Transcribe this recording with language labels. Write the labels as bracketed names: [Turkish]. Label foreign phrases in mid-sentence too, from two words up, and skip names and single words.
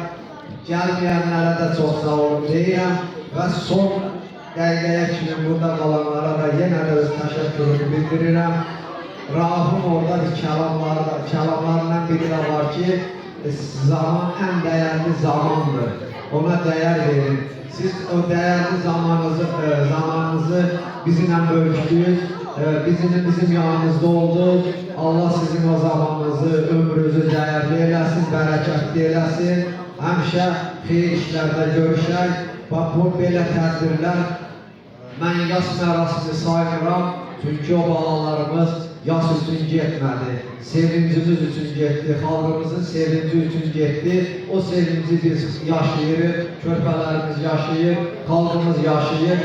[Turkish] gelmeyenlere de çok sağ olun [Azerbaijani] deyirəm ve son dəqiqəyə kimi burada qalanlara da yenə də öz təşəkkürümü bildirirəm. Rauf'un orada bir kəlamlarından biri de var ki, [Turkish] zaman en değerli zamandır, ona değer verin. Siz o değerli zamanınızı bizimle bölüşdünüz, bizim yanınızda oldunuz. Allah sizin o zamanınızı, ömrünüzü değerli eylesin, bereketli eylesin. [Azerbaijani] Həmişə xeyir işlərdə görüşək. Bax, bu belə tədbirlər mən yas mərasimi saymıram. Çünki o balalarımız yas üçün getmədi. Sevincimiz üçün getdi, xalqımızın sevinci üçün getdi. O sevinci biz yaşayırıq, körpələrimiz yaşayır, xalqımız yaşayır.